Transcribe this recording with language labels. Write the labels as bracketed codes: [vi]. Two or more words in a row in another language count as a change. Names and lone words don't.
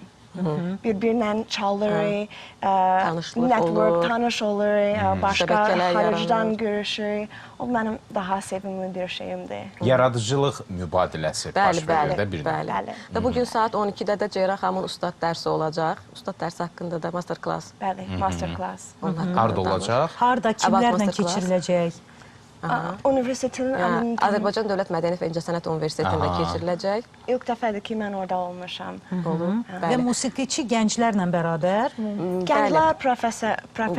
[az] Bir-birlə çalırıq, network, tanış oluruq, başqa xaricdən görüşürük. O mənim daha sevimli bir şeyimdir. Yaradıcılıq mübadiləsi baş verir də bir Bəli. Və bugün saat 12-də də Ceyran xanımın ustad dərsi olacaq. [en] Ustad dərsi haqqında da master class. Bəli, master class. Harada olacaq? Harada, kimlərlə keçiriləcək? Universitetin... Azərbaycan Dövlət Mədəniyyət və İncəsənət Universitetində keçiriləcək. İlk dəfədir ki, mən orada olmuşam. Və musiqiçi gənclərlə bərabər? Gənclər, professional